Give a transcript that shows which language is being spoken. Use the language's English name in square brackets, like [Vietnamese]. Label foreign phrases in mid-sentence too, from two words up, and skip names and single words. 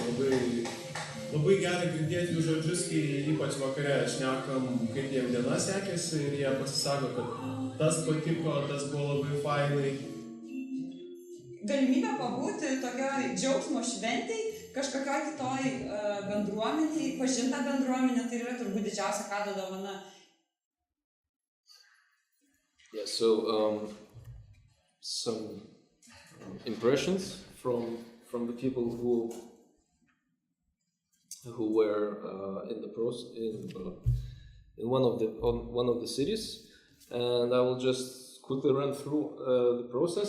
[Lithuanian] Labai gera girdėti jų žodžius, kai ypač vakare šnekam, kaip jiem diena sekėsi ir jie pasisako, kad tas patiko, tas buvo labai fainai. Galimybė pabūti tokioj džiaugsmo šventėj, kažkokioj kitoj bendruomeniai, pažinta bendruomenė, tai yra turbūt didžiausia kado dovana. [English] Yeah, so some impressions from the people who were in the in one of the cities, and I will just quickly run through the process.